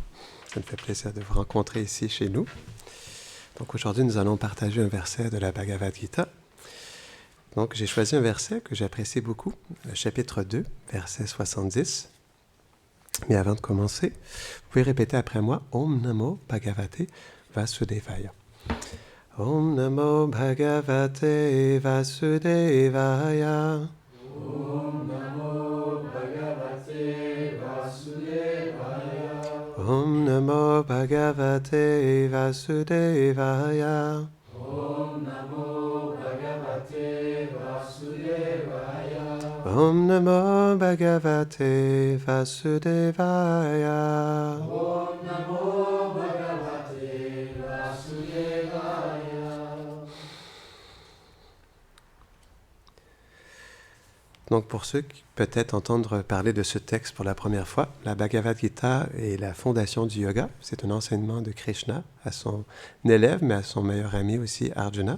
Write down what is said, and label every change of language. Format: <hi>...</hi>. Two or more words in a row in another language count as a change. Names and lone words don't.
<fr>Ça me fait plaisir de vous rencontrer ici chez nous. Donc aujourd'hui, nous allons partager un verset de la Bhagavad Gita. Donc j'ai choisi un verset que j'apprécie beaucoup, le chapitre 2, verset 70. Mais avant de commencer, vous pouvez répéter après moi «</fr> <sa>Om Namo Bhagavate Vasudevaya ». Om Namo Bhagavate Vasudevaya. Om Namo Bhagavate Vasudevaya. Om Namo Bhagavate Vasudevaya. Om Namo Bhagavate Vasudevaya. Om Namo Bhagavate Vasudevaya. Om Namo Bhagavate Vasudevaya.</sa> <fr>Donc pour ceux qui peut-être entendent parler de ce texte pour la première fois, la Bhagavad Gita est la fondation du yoga. C'est un enseignement de Krishna à son élève, mais à son meilleur ami aussi, Arjuna.</fr>